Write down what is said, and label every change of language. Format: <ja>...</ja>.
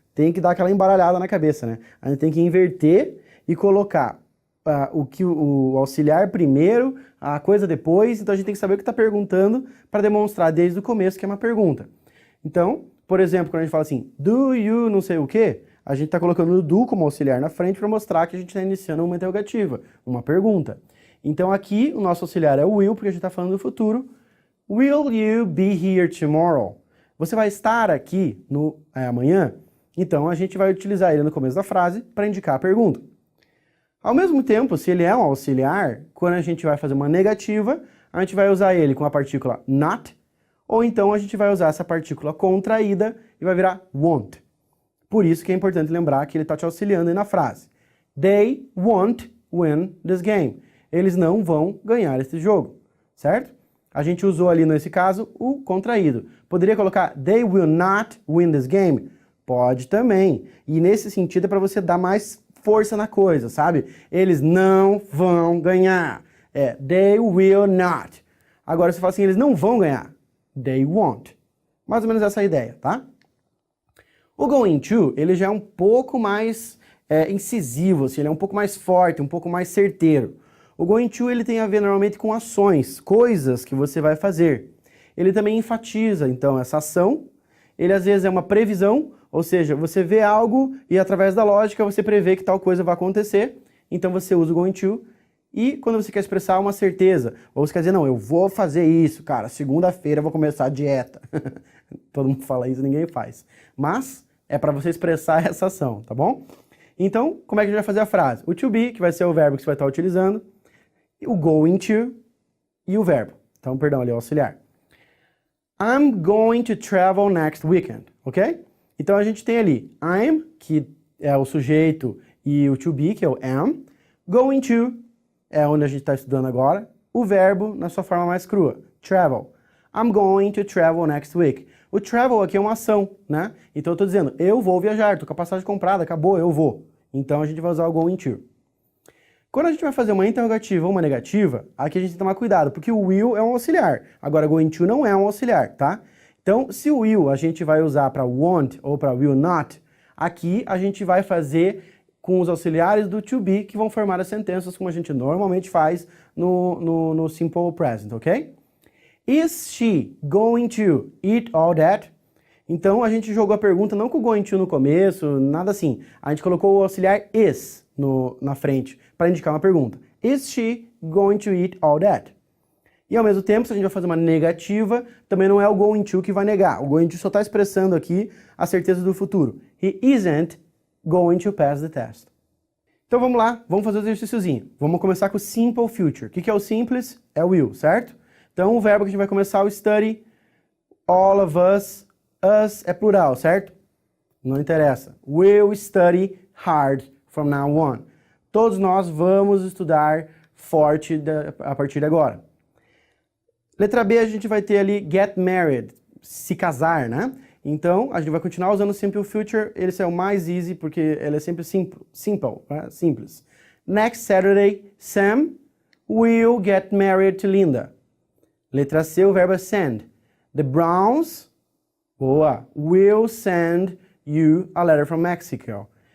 <pt>Tem que dar aquela embaralhada na cabeça, né? A gente tem que inverter e colocar o auxiliar primeiro, a coisa depois, então a gente tem que saber o que está perguntando para demonstrar desde o começo que é uma pergunta. Então, por exemplo, quando a gente fala assim, do you não sei o quê, a gente está colocando o do como auxiliar na frente para mostrar que a gente está iniciando uma interrogativa, uma pergunta. Então aqui o nosso auxiliar é o will, porque a gente está falando do futuro.</pt> <en>Will you be here tomorrow?</en> <pt>Você vai estar aqui amanhã? Então a gente vai utilizar ele no começo da frase para indicar a pergunta. Ao mesmo tempo, se ele é um auxiliar, quando a gente vai fazer uma negativa, a gente vai usar ele com a partícula not, ou então a gente vai usar essa partícula contraída e vai virar won't. Por isso que é importante lembrar que ele está te auxiliando aí na frase.</pt> <en>They won't win this game.</en> <pt>Eles não vão ganhar esse jogo, certo? A gente usou ali nesse caso o contraído. Poderia colocar</pt> <en>they will not win this game?</en> <pt>Pode também. E nesse sentido é para você dar mais força na coisa, sabe? Eles não vão ganhar.</pt> <en>They will not.</en> <pt>Agora você fala assim, eles não vão ganhar.</pt> <en>They won't.</en> <pt>Mais ou menos essa é a ideia, tá? O going to, ele já é um pouco mais incisivo, assim, ele é um pouco mais forte, um pouco mais certeiro. O going to, ele tem a ver normalmente com ações, coisas que você vai fazer. Ele também enfatiza, então, essa ação. Ele às vezes é uma previsão, ou seja, você vê algo e através da lógica você prevê que tal coisa vai acontecer, então você usa o going to. E quando você quer expressar uma certeza, ou você quer dizer, não, eu vou fazer isso, cara, segunda-feira eu vou começar a dieta. Todo mundo fala isso, ninguém faz. Mas é para você expressar essa ação, tá bom? Então, como é que a gente vai fazer a frase? O to be, que vai ser o verbo que você vai estar utilizando, o going to e o verbo. Então, perdão, ali é o auxiliar.</pt> <en>I'm going to travel next weekend, ok?</en> <pt>Então a gente tem ali I'm, que é o sujeito, e o to be, que é o am. Going to é onde a gente está estudando agora. O verbo na sua forma mais crua, travel.</pt> <en>I'm going to travel next week.</en> <pt>O travel aqui é uma ação, né? Então eu estou dizendo, eu vou viajar, estou com a passagem comprada, acabou, eu vou. Então a gente vai usar o going to. Quando a gente vai fazer uma interrogativa ou uma negativa, aqui a gente tem que tomar cuidado, porque o will é um auxiliar. Agora, going to não é um auxiliar, tá? Então, se o will a gente vai usar para won't ou para will not, aqui a gente vai fazer com os auxiliares do to be, que vão formar as sentenças como a gente normalmente faz no simple present, ok?</pt> <en>Is she going to eat all that?</en> <pt>Então, a gente jogou a pergunta não com o going to no começo, nada assim. A gente colocou o auxiliar is na frente, para indicar uma pergunta.</pt> <en>Is she going to eat all that?</en> <pt>E ao mesmo tempo, se a gente vai fazer uma negativa, também não é o going to que vai negar. O going to só está expressando aqui a certeza do futuro.</pt> <en>He isn't going to pass the test.</en> <pt>Então vamos lá, vamos fazer o exercíciozinho. Vamos começar com o Simple Future. O que é o simples? É o will, certo? Então o verbo que a gente vai começar é o study, all of us, us é plural, certo? Não interessa.</pt> <en>Will study hard from now on.</en> <pt>Todos nós vamos estudar forte a partir de agora. Letra B, a gente vai ter ali get married, se casar, né? Então, a gente vai continuar usando o Simple Future. Esse é o mais easy, porque ele é sempre simple, né? Simples.</pt> <en>Next Saturday, Sam will get married to Linda.</en> <pt>Letra C, o verbo é send.</pt> <en>The Browns, boa, will send you a letter from Mexico.</en>